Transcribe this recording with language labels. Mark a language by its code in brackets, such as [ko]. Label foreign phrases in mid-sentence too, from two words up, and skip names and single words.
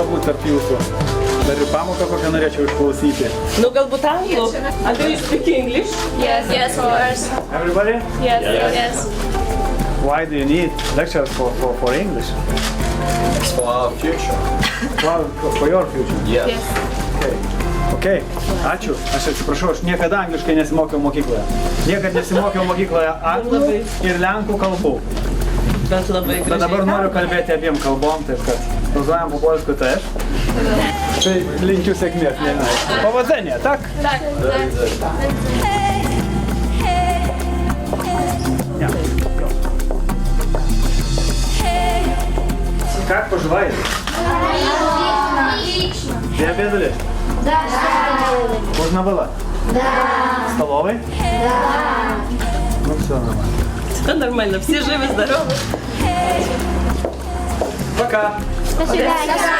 [lt] tarp jūsų. Dar ir pamoką kokią norėčiau išklausyti. Nu, galbūt anglų. [en] And do you speak English? Yes, yes, of course. Everybody? Yes, yes. Why do you need lectures for English? It's for our future. For your future? Yes. [lt] Okay. Ačiū. Aš atsiprašau, aš niekada angliškai nesimokiau mokykloje. Niekada nesimokiau mokykloje anglų ir lenkų kalbų. Bet labai gražiai. Bet dabar noriu kalbėti abiem kalbom, taip kad [pl] rozmawiam po polsku też. [lt] Tai linkiu sėkmės, nežinau. [pl] Powodzenia, tak? Tak, tak. Ja. [ru] Как поживаете? Отлично. Ты обедали? Да. Вкусно было? Да. В столовой? Да. Ну все нормально. Все нормально, [uk] всі живі, здорові. [ru] Пока. До свидания.